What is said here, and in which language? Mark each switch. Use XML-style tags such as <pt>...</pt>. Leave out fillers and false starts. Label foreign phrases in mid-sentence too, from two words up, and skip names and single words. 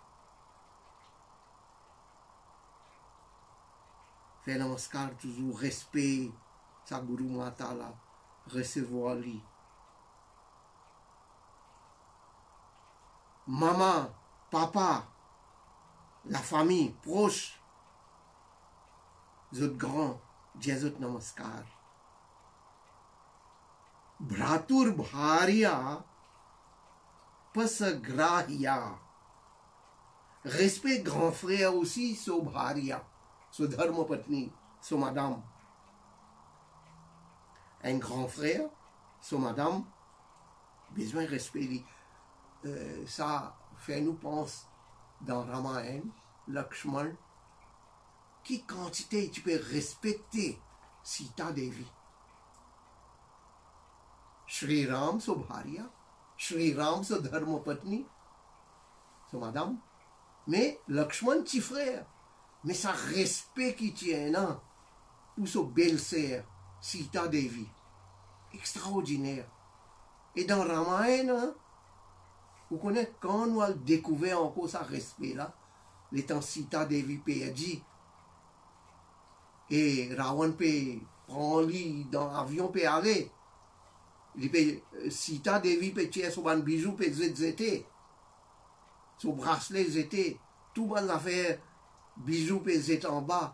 <fr>Fait namaskar toujours, respect, sa Guru Mata là, recevoir lui. Maman, papa, la famille proche, les autres grands, les autres namaskar.</fr> <sa>Bratur bharya pasagrahya.</sa> <fr>Respect grand frère aussi, so bharya, so</fr> <sa>dharma patni,</sa> <fr>so madame. Un grand frère, so madame, besoin de respect. Ça fait nous penser dans Ramayana, Lakshman, qui quantité tu peux respecter Sita Devi. Shri Ram so bharya, Shri Ram so</fr> <sa>dharma patni,</sa> <fr>so madame, mais Lakshman petit frère, mais ça respect qui tient là, pour so belle-sœur, Sita Devi, extraordinaire. Et dans Ramayana, vous connaissez quand on a découvert encore ce respect-là, les temps Sita Devi perdu, et Ravan peut prendre lui dans l'avion peut aller, Sita Devi peut tirer son bijou peut zéter, son bracelet zéter, tout bon affaire bijou peut zéter en bas.</fr>